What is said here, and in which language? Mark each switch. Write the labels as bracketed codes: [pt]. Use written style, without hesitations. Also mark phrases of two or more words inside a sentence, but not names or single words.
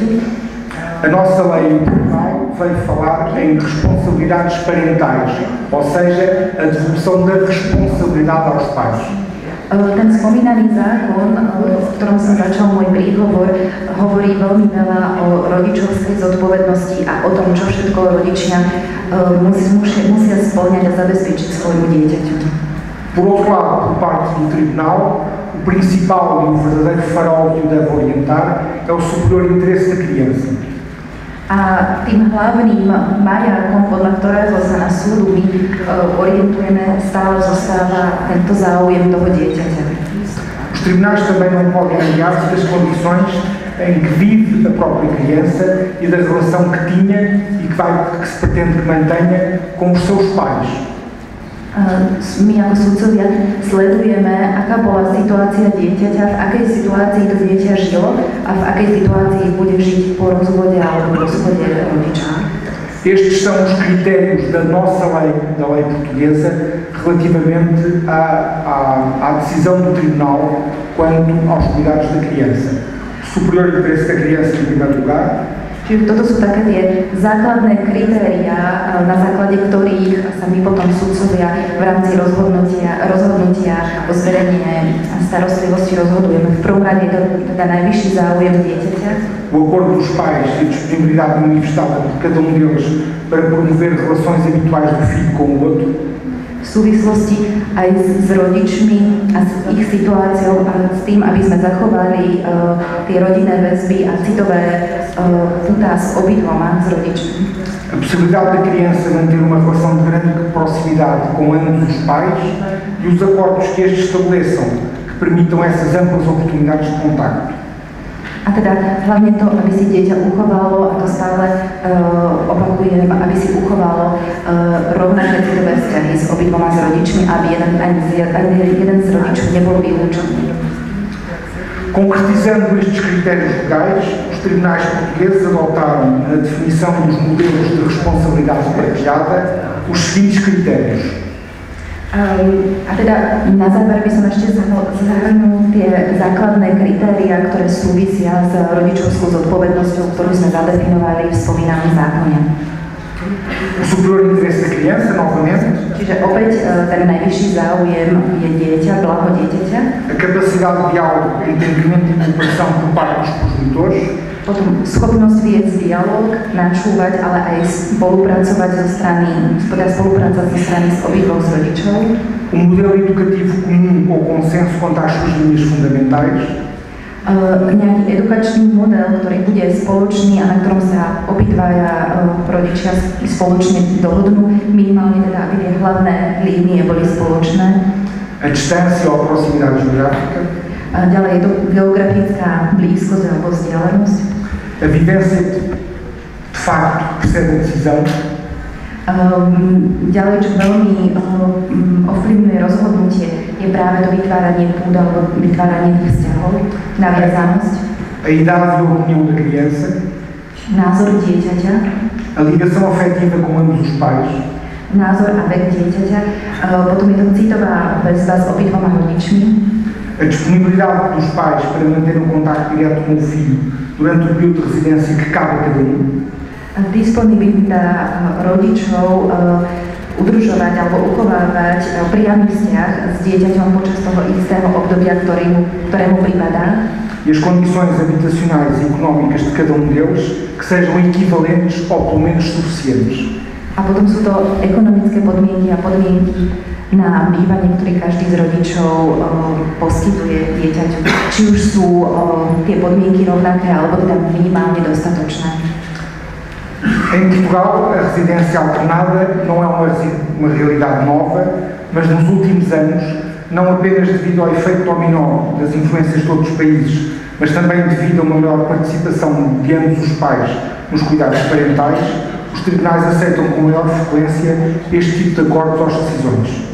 [pt] A nossa lei veio falar em responsabilidades parentais, ou seja, a devolução da responsabilidade aos pais. [sk] Ten spomínaný zákon, v ktorom som začal môj príhovor, hovorí veľmi veľa o rodičovskej zodpovednosti a o tom, čo všetko rodičia musia spĺňať a zabezpečiť svojmu dieťaťu. [pt] Por outro lado, por parte do Tribunal, o principal e o verdadeiro farol que o deve orientar é o superior interesse da criança. [sk] A tým hlavným majákom, podľa ktorého sa na súdu my orientujeme, stále zostáva tento záujem toho dieťaťa. [pt] Os tribunais também não podem aliar-se das condições em que vive a própria criança e da relação que tinha e que se pretende que mantenha com os seus pais. [sk] My ako sudcovia sledujeme, aká bola situácia dieťaťa, v akej situácii to dieťa žilo a v akej situácii bude žiť po rozvode alebo rozvode rodiča. [pt] Estes são os critérios da nossa lei, da lei portuguesa, relativamente à decisão do Tribunal quanto aos cuidados da criança. Superior interesse da criança em primeiro lugar. [sk] Čiže toto sú také tie základné kritériá, na základe ktorých sa my potom sudcovia v rámci rozhodnutia o zverejnenie starostlivosti rozhodujeme. V prvom rade teda najvyšší záujem dieťaťa. [pt] O acordo dos pais e a disponibilidade manifestada por cada deles para promover relações habituais do filho com o outro. [sk] V súvislosti aj s rodičmi a s ich situáciou a s tým, aby sme zachovali tie rodinné väzby a citové putá s obidvoma, s rodičmi. [pt] A possibilidade da criança manter uma relação de grande proximidade com ambos os pais e os acordos que estes estabeleçam que permitam essas amplas oportunidades de contacto. [sk] A teda hlavne to, aby si dieťa uchovalo, a to stále opakujem, aby si uchovalo rovnaké citové vzťahy s obidvoma s rodičmi, aby jeden z rodičov nebol vylúčený. [pt] Concretizando estes critérios legais, os tribunais portugueses adotaram na definição dos modelos de responsabilidade partilhada os seguintes critérios. [sk] A teda na záver by som ešte zahrnul tie základné kritériá, ktoré súvisia s rodičovskou zodpovednosťou, ktorú sme zadefinovali v spomínanom zákone. [pt] O superior interesse da criança, novamente. [sk] Čiže opäť ten najvyšší záujem je dieťa, blaho dieťaťa. [pt] A capacidade de diálogo, entendimento e cooperação por parte dos progenitores. [sk] Potom schopnosť viesť dialog, načúvať, ale aj spolupracovať zo strany z obidvoch z rodičov. [pt] Modelo educativo comum ou consenso quanto às suas linhas fundamentais. [sk] Nejaký edukačný model, ktorý bude spoločný a na ktorom sa obidvaja rodičia spoločne dohodnú, minimálne teda, aby tie hlavné línie boli spoločné. [pt] A distância ou a proximidade geográfica. [sk] Ďalej je to geografická blízkosť alebo vzdialenosť. [pt] A vivência de facto precede a decisão. [sk] Ďalej, čo veľmi ovplyvňuje rozhodnutie, je práve to vytváranie púd alebo vytváranie tých vzťahov, naviazanosť. [pt] A idade e a opinião da criança. [sk] Názor dieťaťa. [pt] A ligação afetiva com ambos os pais. [sk] Názor a vek dieťaťa. Potom je to citová väzba s obidvoma rodičmi. [pt] A disponibilidade dos pais para manter um contacto direto com o filho durante o período de residência que cabe a cada um. [sk] Disponibilita rodičov udržovať alebo uchovávať priamy vzťah s dieťaťom počas toho istého obdobia, ktorému pripadá. [pt] E as condições habitacionais e económicas de cada deles que sejam equivalentes ou pelo menos suficientes. [sk] A potom sú to ekonomické podmienky a podmienky na bývanie, ktoré každý z rodičov poskytuje dieťaťu. Či už sú tie podmienky rovnaké alebo teda minimálne dostatočné. [pt] Em Portugal, a residência alternada não é uma realidade nova, mas nos últimos anos, não apenas devido ao efeito dominó das influências de outros países, mas também devido a uma maior participação de ambos os pais nos cuidados parentais, os tribunais aceitam com maior frequência este tipo de acordos às decisões.